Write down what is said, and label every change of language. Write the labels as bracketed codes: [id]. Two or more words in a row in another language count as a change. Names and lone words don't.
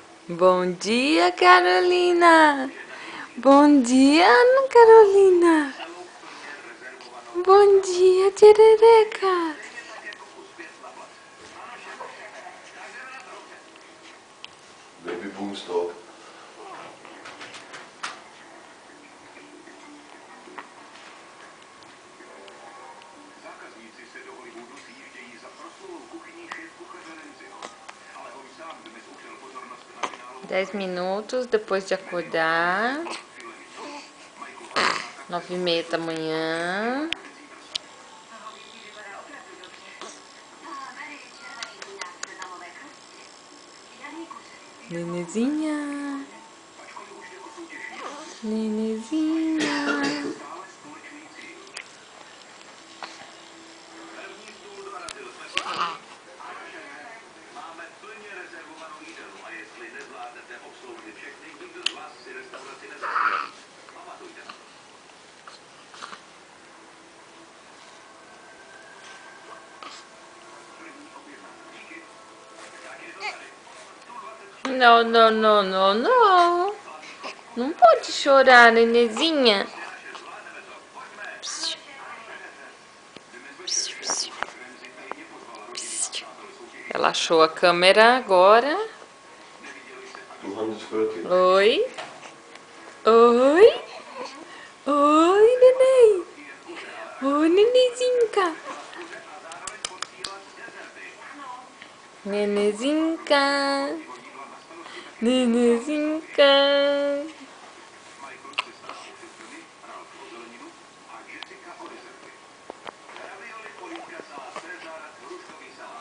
[pt] Bom dia, Carolina. Bom dia, Ana Carolina. Bom dia, Tirereca. Baby Boomstock. [cs] Zákazníci se do Hollywoodu sjíždějí za proslulou kuchyní šéfkuchaře Renziho. Ale on sám dnes upřel pozornost na finálovou [pt] 10 minutos depois de acordar. 9h30 da manhã. Nenezinha. Nenezinha. [cs] První stůl dorazil, jsme máme plně rezervovanou jídelnu a jestli nezvládnete obsloužit všechny, nikdo z vás si restauraci nezaslouží. Pamatujte na to. První objednávka. Díky. Tak je to tady. Stůl 23. [pt] Não, não, não, não, não. Não pode chorar, Nenezinha. Psiu. Psiu, psiu. Psiu. Ela achou a câmera agora. 230. Oi. Oi. Oi, neném. Oi, nenezinha. Nenezinha. Nenezinha. [cs] Michael si stál u filmy, Ralph o zeleninu a Jessica o dezerty. Ravioli, polívka, salát Cezar, hruškový salát.